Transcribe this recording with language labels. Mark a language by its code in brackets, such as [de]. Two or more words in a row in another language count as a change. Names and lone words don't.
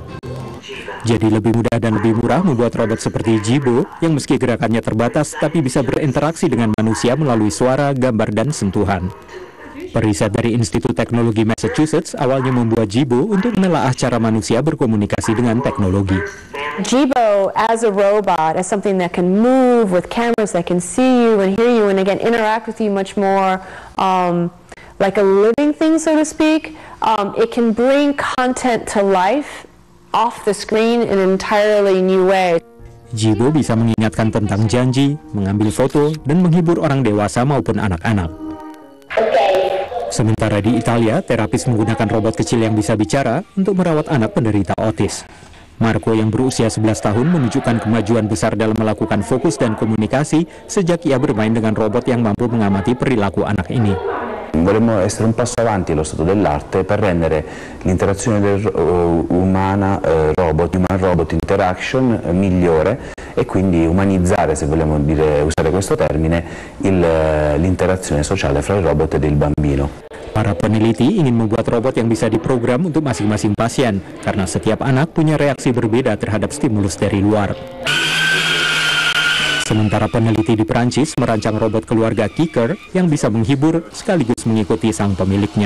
[id] Jadi lebih mudah dan lebih murah membuat robot seperti Jibo yang meski gerakannya terbatas tapi bisa berinteraksi dengan manusia melalui suara, gambar, dan sentuhan. Periset dari Institut Teknologi Massachusetts awalnya membuat Jibo untuk menelaah cara manusia berkomunikasi dengan teknologi. [en] Jibo as a robot, as something that can move with cameras that can see you and hear you and again interact with you much more like a living thing, so to speak. It can bring content to life off the screen in an entirely new way. [id] Jibo bisa mengingatkan tentang janji, mengambil foto, dan menghibur orang dewasa maupun anak-anak. Sementara di Italia, terapis menggunakan robot kecil yang bisa bicara untuk merawat anak penderita autis. Marco yang berusia 11 tahun menunjukkan kemajuan besar dalam melakukan fokus dan komunikasi sejak ia bermain dengan robot yang mampu mengamati perilaku anak ini. [it] Vorremmo essere un passo avanti allo stato dell'arte per rendere l'interazione [en] human-robot interaction [it] migliore e quindi umanizzare, se vogliamo usare questo termine, l'interazione sociale fra il robot e il bambino. [id] Para peneliti ingin membuat robot yang bisa diprogram untuk masing-masing pasien, karena setiap anak punya reaksi berbeda terhadap stimulus dari luar. Sementara peneliti di Perancis merancang robot keluarga Kicker yang bisa menghibur sekaligus mengikuti sang pemiliknya.